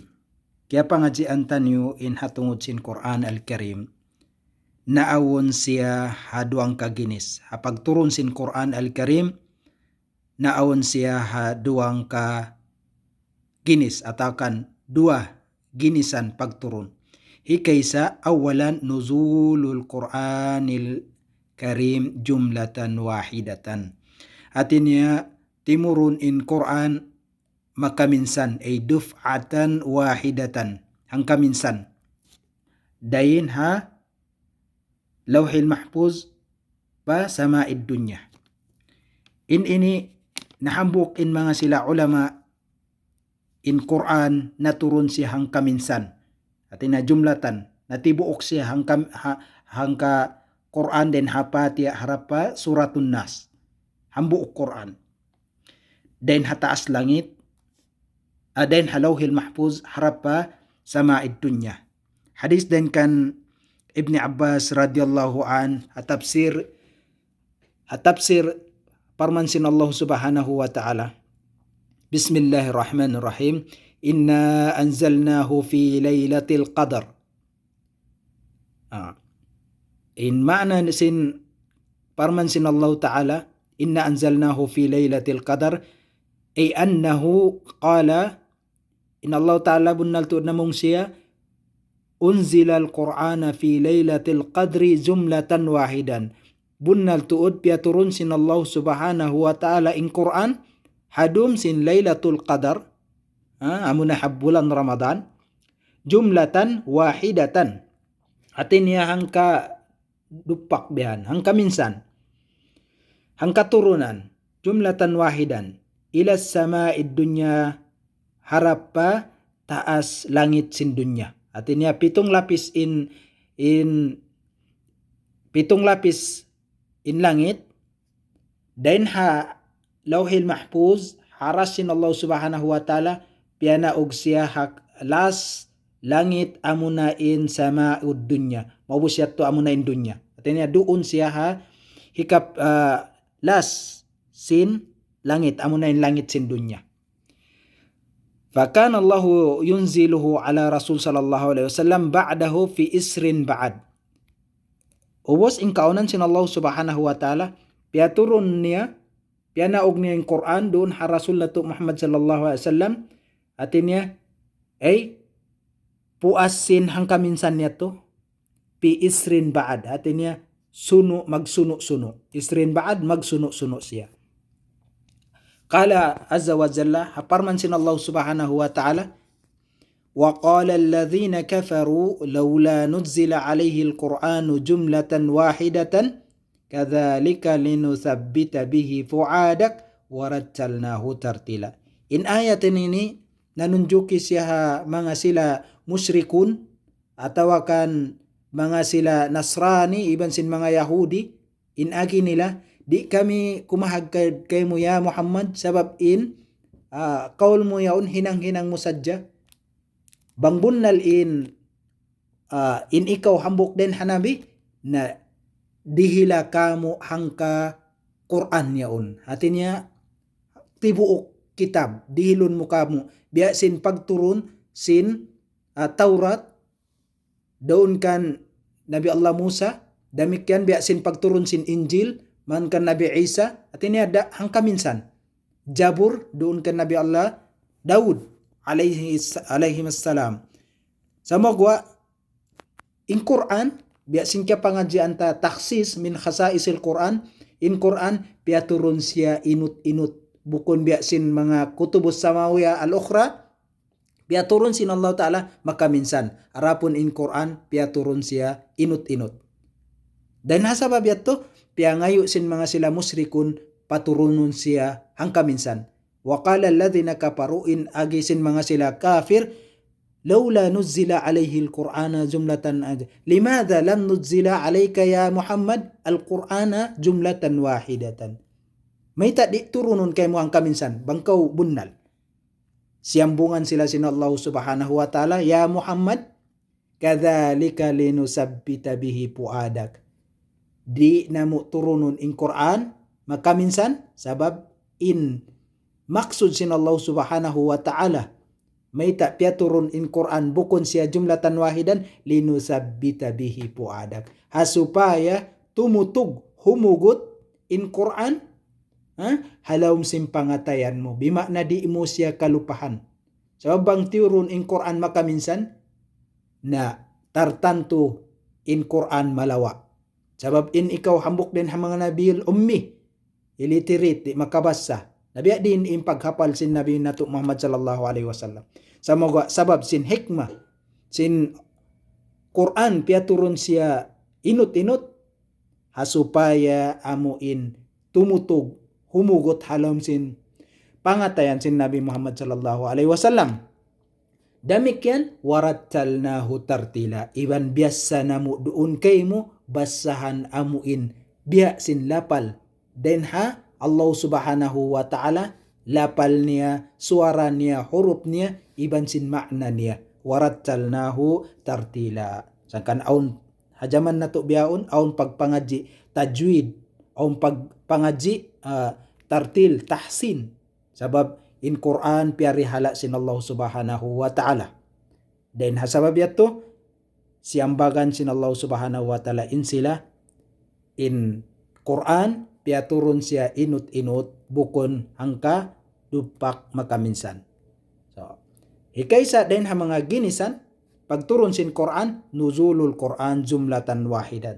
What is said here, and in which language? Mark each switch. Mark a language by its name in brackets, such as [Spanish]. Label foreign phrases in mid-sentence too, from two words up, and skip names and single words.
[Tausug] Kaya pangajian tanyo in hatungod sin Qur'an al-Karim. Naawon siya haduang kaginis. Hapagturun sin Qur'an al-Karim, naawon siya haduang ka ginis atakan dua ginisan pagturun. [Arabic] Hikaysa أولاً نزول القرآن الكريم جملةً واحدةً. [Tausug] Artinya timurun in Quran makaminsan ay [Arabic] دفعةً واحدةً [Tausug] hangkaminsan dayin ha [Arabic] اللوح المحفوظ [Tausug] pa [Arabic] السماء الدنيا. [Tausug] Ini nahambuk in mga sila ulama in Quran naturun siya hangkaminsan at na jumlatan natibuok siya hangka Quran den hapati harapa suratun nas hambuok Quran. Dan hataas langit, dan halawhil mahfuz harapa [Arabic] السماء الدنيا. [Tausug] Hadis dan kan Ibn Abbas [Arabic] رضي الله عن [Tausug] hatafsir parmansin [Arabic] الله سبحانه وتعالى. بسم الله الرحمن الرحيم. إنا أنزلناه في ليلة القدر. [Tausug] In ma'na sin parmansin [Arabic] الله تعالى, إنا أنزلناه في ليلة القدر. أي أنه قال in الله تعالى [Tausug] bunnal tuod namong siya [Arabic] أنزل القرآن في ليلة القدر جملةً واحدةً. [Tausug] Bunnal tuod piaturun sin [Arabic] الله سبحانه وتعالى [Tausug] in Qur'an hadum sin [Arabic] ليلة القدر [Tausug] amuna bulan Ramadan [Arabic] جملةً واحدةً. [Tausug] Atin niya hangka dupak bihan hangka minsan hangka turunan [Arabic] جملةً واحدةً إلى السماء الدنيا [Tausug] harapa taas langit sin dunya. Artinya pitong lapis in langit dan ha [Arabic] اللوح المحفوظ [Tausug] harasin [Arabic] الله سبحانه وتعالى [Tausug] piana og siya las langit amuna in [Arabic] السماء الدنيا [Tausug] mabus siya to amuna in dunya. Artinya doon siya ha hikap las sin langit amuna in langit sin dunya. [Arabic] فكان الله ينزله على الرسول صلى الله عليه وسلم بعده في إثر بعد. [Tausug] Ubos in kaunan sin [Arabic] الله سبحانه وتعالى [Tausug] piaturun niya pianaog niya in Quran doon ha Rasul nato Muhammad [Arabic] صلى الله عليه وسلم [Tausug] atinya ay puasin hangkaminsan niya to pi [Arabic] إثر بعد. [Tausug] Atinya magsuno-suno. [Arabic] إثر بعد [Tausug] magsuno-suno siya. [Arabic] قال عز وجل [Tausug] haparman sin [Arabic] الله سبحانه وتعالى وقال الذين كفروا لولا نزل عليه القرآن جملةً واحدةً كذلك لنثبت به فؤادك ورتلناه ترتيلا. [Tausug] In ayatin ini nanunjuki siya mga sila musyrikun atawakan mga sila Nasrani iban sin mga Yahudi in agi nila di kami kumahag kay mo ya Muhammad sabab in kaul mo yaon hinang-hinang mo sadya Bang bunnal in ikaw hambok din hanabi na dihila kamo hangka Quran yaon. Hatinya tibuok kitab dihilon mo kamo biya sin pagturun sin Taurat doon kan Nabi Allah Musa, demikian biya sin pagturun sin Injil man kan Nabi Isa, at ini ada hangka minsan Jabur doon kan Nabi Allah Daud [Arabic] عليه السلام. [Tausug] Sama gua in Quran biya sin kya pangajian ta taksis [Arabic] من خصائص القرآن, [Tausug] in Quran biya turun siya inut-inut bukon biya sin mga [Arabic] الكتب السماوية الأخرى [Tausug] biya turun sin [Arabic] الله تعالى [Tausug] maka minsan arapun in Quran biya turun siya inut-inut. Dan hasabab yato biya ngayo sin mga sila musrikun paturunun siya hangka minsan. [Arabic] وقال الذين كفروا [Tausug] in agi sin mga sila kafir [Arabic] لولا نزل عليه القرآن جملةً لماذا لم ينزل عليك يا محمد القرآن جملةً واحدةً. [Tausug] May di turunun kay mo hangka minsan bangkaw bunnal. Siyambungan sila sin [Arabic] الله سبحانه وتعالى, [Tausug] ya Muhammad [Arabic] كذلك لنثبت به فؤادك. [Tausug] Di namo turunun in Quran maka minsan sabab in maksud sin [Arabic] الله سبحانه وتعالى [Tausug] may piya turun in Quran bukon siya [Arabic] جملةً واحدةً لنثبت به فؤادك. [Tausug] Hasupaya tumutug humugot in Quran halawm simpangatayan mo bima na di mo siya kalupahan. Sabab bang turun in Quran maka minsan na tartanto in Quran malawa. Sabab in ikaw hambok din mga nabil ummi illiterate di makabasa. Nabiya din in paghapal sin Nabi nato Muhammad [Arabic] صلى الله عليه وسلم. [Tausug] Sabab sin hikmah sin Quran piya turun siya inut-inut hasupaya amuin tumutog humugot halom sin pangatayan sin Nabi Muhammad [Arabic] صلى الله عليه وسلم. Demikian ورتلناه ترتيلا. [Tausug] Iban biasa namu doon kay mo basahan amuin biya sin lapal. Den ha [Arabic] الله سبحانه وتعالى [Tausug] lapal niya, suara niya, huruf niya, iban sin makna niya. [Arabic] ورتلناه ترتيلا. [Tausug] Sangkan aun hajaman nato biyaon aun pagpangaji tajwid, aun pagpangaji tartil, tahsin. Sabab in Quran piyari hala sin [Arabic] الله سبحانه وتعالى. [Tausug] Dan hasabab yato siambagan sin [Arabic] الله سبحانه وتعالى [Tausug] in sila in Quran piya turun siya inut-inut bukon hangka dupak makaminsan. So, hikaysa din ha mga ginisan pagturun sin Quran [Arabic] نزول القرآن جملةً واحدةً.